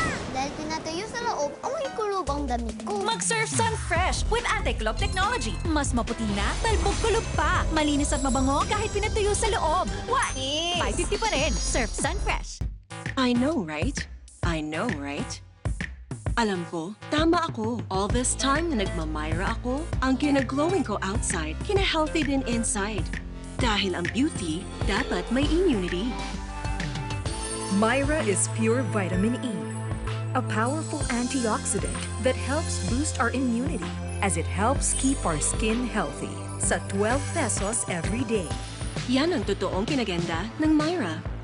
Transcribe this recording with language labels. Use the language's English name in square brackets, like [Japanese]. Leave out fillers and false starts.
[Filipino] Dahil pinatuyo sa loob, amoy kulub ang damit ko. [English] Mag-Surf Sun Fresh with anti-club technology. [Filipino] Mas maputi na, talbog kulub pa. Malinis at mabango kahit pinatuyo sa loob. [English] What? [Filipino] 550 pa rin. Surf Sun Fresh. [English] I know, right? I know, right? [Filipino] Alam ko, tama ako. [English] All this time [Filipino] na nagmamyra ako, ang kinaglowing ko outside, kina-healthy din inside. Dahil ang beauty, dapat may immunity. [English] Myra is pure vitamin E, a powerful antioxidant that helps boost our immunity as it helps keep our skin healthy. [Filipino] Sa 12 pesos every day. Yan ang totoong kinaganda ng Myra.